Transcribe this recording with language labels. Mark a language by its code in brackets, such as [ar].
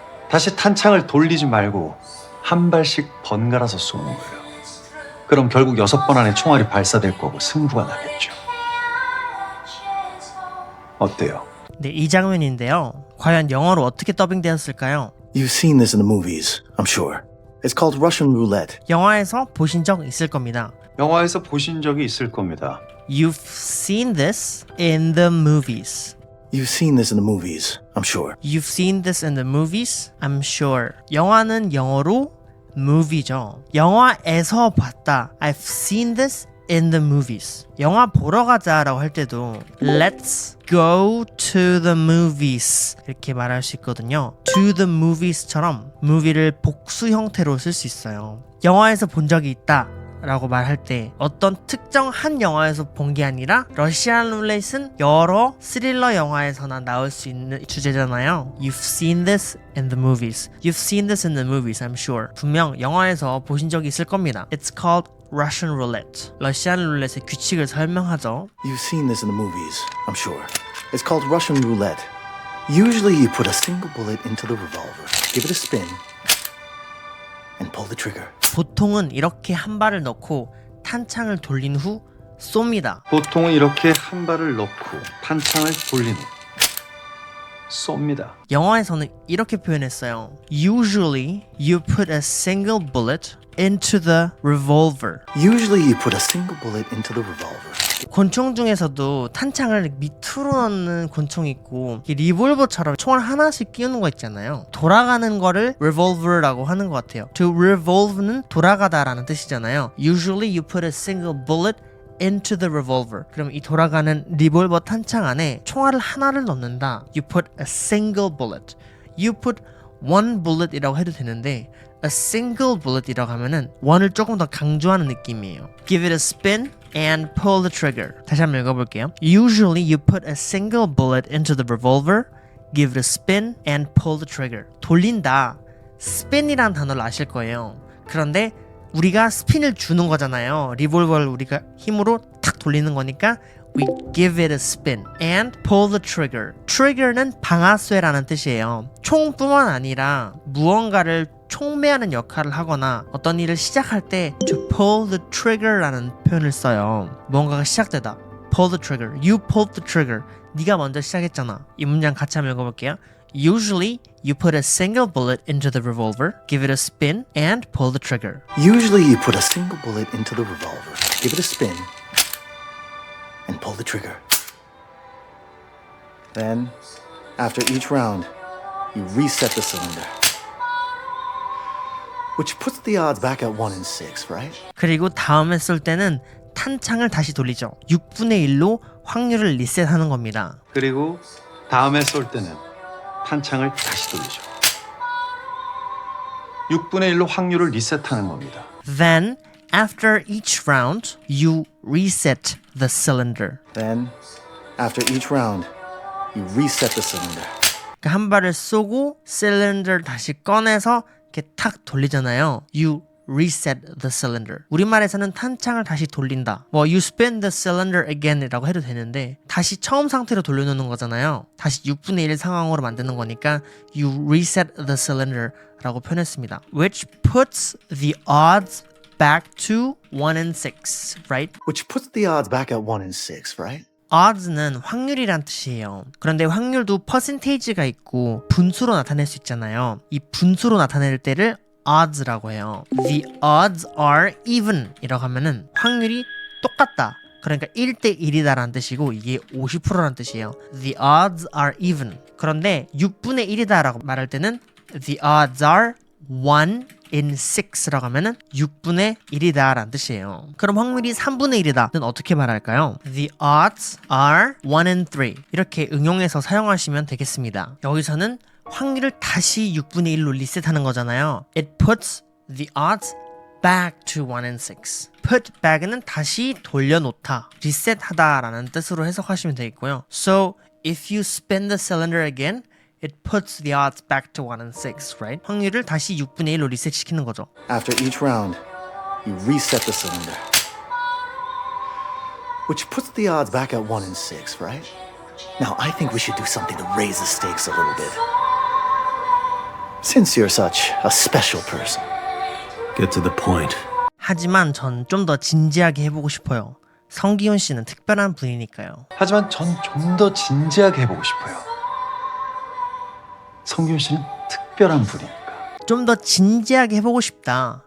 [ko] 다시 탄창을 돌리지 말고 한 발씩 번갈아서 쏘는 거예요. 그럼 결국 6번 안에 총알이 발사될 거고 승부가 나겠죠. 어때요? 네, 이 장면인데요. 과연 영어로 어떻게 더빙되었을까요? [en] You've seen this in the movies, I'm sure. It's called Russian roulette. [ko] 영화에서 보신 적 있을 겁니다. 영화에서 보신 적이 있을 겁니다. [en] You've seen this in the movies. You've seen this in the movies, I'm sure. You've seen this in the movies, I'm sure. [ko] 영화는 영어로 movie죠. 영화에서 봤다. [en] I've seen this in the movies. [ko] 영화 보러 가자라고 할 때도 [en] Let's go to the movies [ko] 이렇게 말할 수 있거든요. [en] To the movies [ko] 처럼 movie를 복수 형태로 쓸 수 있어요. 영화에서 본 적이 있다 라고 말할 때 어떤 특정 한 영화에서 본 게 아니라 러시안 룰렛은 여러 스릴러 영화에서나 나올 수 있는 주제잖아요. [en] You've seen this in the movies. You've seen this in the movies, I'm sure. [ko] 분명 영화에서 보신 적이 있을 겁니다. [en] It's called Russian roulette. [ko] 러시안 룰렛의 규칙을 설명하죠. [en] You've seen this in the movies, I'm sure. It's called Russian roulette. Usually you put a single bullet into the revolver, give it a spin, and pull the trigger. [ko] 보통은 이렇게 한 발을 넣고 탄창을 돌린 후 쏩니다. 보통은 이렇게 한 발을 넣고 탄창을 돌린 후 쏩니다. 영화에서는 이렇게 표현했어요. [en] Usually you put a single bullet into the revolver. Usually you put a single bullet into the revolver. [ko] 곤총 중에서도 탄창을 밑으로 넣는 곤총이 있고 리볼버처럼 총알 하나씩 끼우는 거 있잖아요. 돌아가는 거를 revolver라고 하는 것 같아요. [en] To revolve [ko] 는 돌아가다라는 뜻이잖아요. [en] Usually you put a single bullet into the revolver. [ko] 그럼 이 돌아가는 리볼버 탄창 안에 총알을 하나를 넣는다. [en] You put a single bullet. You put one bullet [ko] 이라고 해도 되는데 [en] a single bullet [ko] 이라고 하면은 [en] one을 [ko] 조금 더 강조하는 느낌이에요. [en] Give it a spin and pull the trigger. [ko] 다시 한번 읽어볼게요. [en] Usually you put a single bullet into the revolver, give it a spin and pull the trigger. [ko] 돌린다. spin이라는 단어를 아실 거예요. 그런데 우리가 스핀을 주는 거잖아요. 리볼버를 우리가 힘으로 탁 돌리는 거니까 [en] we give it a spin and pull the trigger. [ko] trigger는 방아쇠라는 뜻이에요. 총뿐만 아니라 무언가를 촉매하는 역할을 하거나 어떤 일을 시작할 때 [en] to pull the trigger [ko] 라는 표현을 써요. 무언가가 시작되다. [en] pull the trigger. You pulled the trigger. [ko] 네가 먼저 시작했잖아. 이 문장 같이 한번 읽어볼게요. [en] Usually, you put a single bullet into the revolver, give it a spin, and pull the trigger. Usually you put a single bullet into the revolver, give it a spin, and pull the trigger. Then, after each round, you reset the cylinder. Which puts the odds back at 1 in 6, right? [ko] 그리고 다음에 쏠 때는 탄창을 다시 돌리죠. 6분의 1로 확률을 리셋하는 겁니다. 그리고 다음에 쏠 때는 탄창을 다시 돌리죠. 6분의 1로 확률을 리셋하는 겁니다. [en] Then, after each round, you reset the cylinder. Then, after each round, you reset the cylinder. [ko] 그러니까 한 발을 쏘고 실린더를 다시 꺼내서 이렇게 탁 돌리잖아요. [en] You reset the cylinder. [ko] 우리말에서는 탄창을 다시 돌린다. 뭐 [en] you spin the cylinder again [ko] 이라고 해도 되는데 다시 처음 상태로 돌려놓는 거잖아요. 다시 6분의 1 상황으로 만드는 거니까 [en] you reset the cylinder [ko] 라고 표현했습니다. [en] Which puts the odds back to 1 and 6, right? Which puts the odds back at 1 and 6, right? [ko] odds는 확률이란 뜻이에요. 그런데 확률도 퍼센테이지가 있고 분수로 나타낼 수 있잖아요. 이 분수로 나타낼 때를 odds라고 해요. [en] The odds are even [ko] 이라고 하면은 확률이 똑같다. 그러니까 1대 1이다 라는 뜻이고 이게 50%라는 뜻이에요. [en] The odds are even. [ko] 그런데 6분의 1이다 라고 말할 때는 [en] The odds are 1 in 6 [ko] 라고 하면은 6분의 1이다 라는 뜻이에요. 그럼 확률이 3분의 1이다 는 어떻게 말할까요? [en] The odds are 1 in 3 [ko] 이렇게 응용해서 사용하시면 되겠습니다. 여기서는 확률을 다시 6분의 1로 리셋하는 거잖아요. [en] It puts the odds back to 1 in 6. [ko] put back는 다시 돌려놓다, 리셋하다 라는 뜻으로 해석하시면 되겠고요. [en] So if you spin the cylinder again, it puts the odds back to 1 and 6, right? [ko] 확률을 다시 6분의 1로 리셋시키는 거죠. [en] After each round, you reset the cylinder. Which puts the odds back at 1 and 6, right? Now I think we should do something to raise the stakes a little bit. Since you're such a special person. Get to the point. [ko] 하지만 전 좀 더 진지하게 해보고 싶어요. 성기훈 씨는 특별한 분이니까요. 하지만 전 좀 더 진지하게 해보고 싶어요. 성균 씨는 특별한 분이니까. 좀 더 진지하게 해보고 싶다.